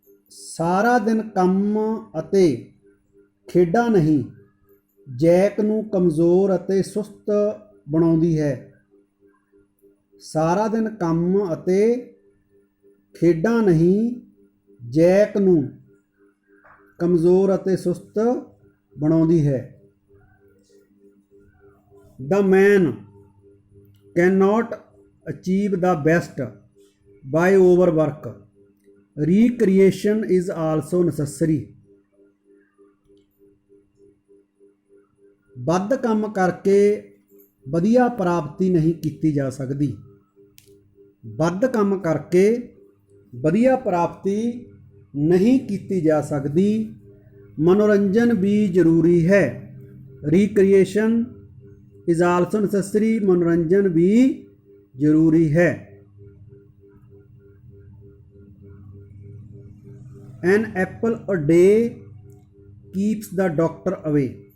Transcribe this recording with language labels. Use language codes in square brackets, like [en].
[pa] ਸਾਰਾ ਦਿਨ ਕੰਮ ਅਤੇ ਖੇਡਾਂ ਨਹੀਂ ਜੈਕ ਨੂੰ ਕਮਜ਼ੋਰ ਅਤੇ ਸੁਸਤ ਬਣਾਉਂਦੀ ਹੈ। ਸਾਰਾ ਦਿਨ ਕੰਮ ਅਤੇ ਖੇਡਾਂ ਨਹੀਂ ਜੈਕ ਨੂੰ ਕਮਜ਼ੋਰ ਅਤੇ ਸੁਸਤ ਬਣਾਉਂਦੀ ਹੈ। [en] The man cannot achieve the best by overwork. Recreation is also necessary. [pa] ਵੱਧ ਕੰਮ ਕਰਕੇ ਵਧੀਆ ਪ੍ਰਾਪਤੀ ਨਹੀਂ ਕੀਤੀ ਜਾ ਸਕਦੀ। ਵੱਧ ਕੰਮ ਕਰਕੇ ਵਧੀਆ ਪ੍ਰਾਪਤੀ ਨਹੀਂ ਕੀਤੀ ਜਾ ਸਕਦੀ। ਮਨੋਰੰਜਨ ਵੀ ਜ਼ਰੂਰੀ ਹੈ। [en] Recreation is also necessary. [pa] ਮਨੋਰੰਜਨ ਵੀ ਜ਼ਰੂਰੀ ਹੈ। [en] An apple a day keeps the doctor away.